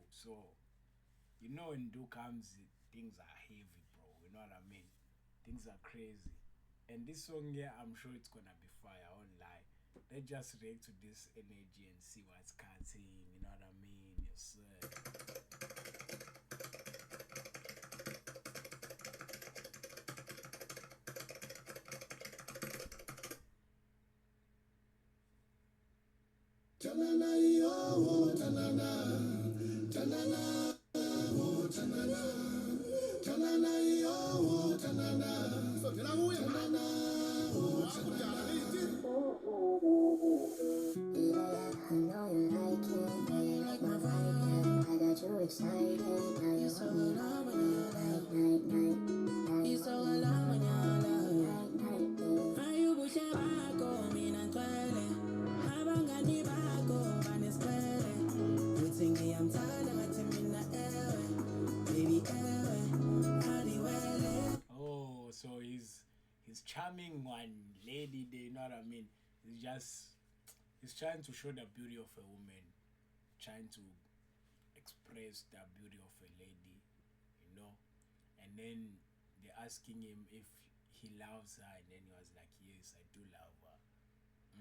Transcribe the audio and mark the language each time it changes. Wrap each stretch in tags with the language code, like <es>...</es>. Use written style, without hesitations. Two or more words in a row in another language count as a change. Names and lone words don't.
<en>So, when Ndu comes, things are heavy, bro. You know what I mean? Things are crazy. And this song here, I'm sure it's gonna be fire. I won't lie. Let's just react to this energy and see what's cutting. You know what I mean? Yes, sir. Tanana yo, tanana, tanana, oh tanana, tanana yo, tanana. So tell me, tanana, oh tanana. I know you like it, yeah, you like my vibe, yeah. I got you excited, now you're so alone when you're night. You're so alone when you're night. Are you</en> <zu>Ubuhle Bakho, mina ngcwele. Abangani bakho banesicelo. Uthi ngiyamthanda ngathi mina baby aliwele.</zu> <en>Oh, so he's charming one lady there, you know what I mean? He's trying to show the beauty of a woman, trying to express the beauty of a lady, And then they're asking him if he loves her, and then he was like, "Yes, I do love her."</en>